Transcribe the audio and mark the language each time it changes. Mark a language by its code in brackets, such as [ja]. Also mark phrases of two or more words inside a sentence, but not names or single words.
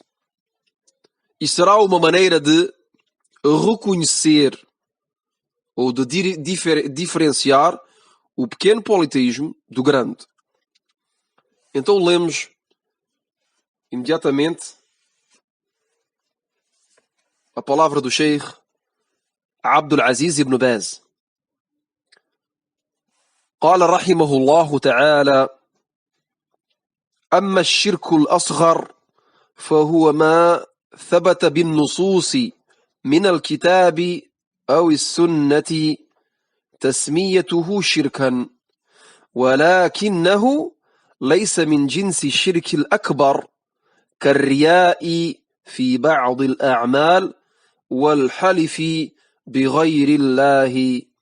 [pt] E será uma maneira de reconhecer ou de diferenciar o pequeno politeísmo do grande. Então lemos imediatamente a palavra do Sheikh Abdul Aziz ibn Baz. [ar] قال رحمه الله تعالى: أما الشرك الأصغر فهو ما ثبت بالنصوص من الكتاب أو السنة تسميته شركا، ولكنه ليس من جنس الشرك الأكبر كالرياء في بعض الأعمال والحلف بغير الله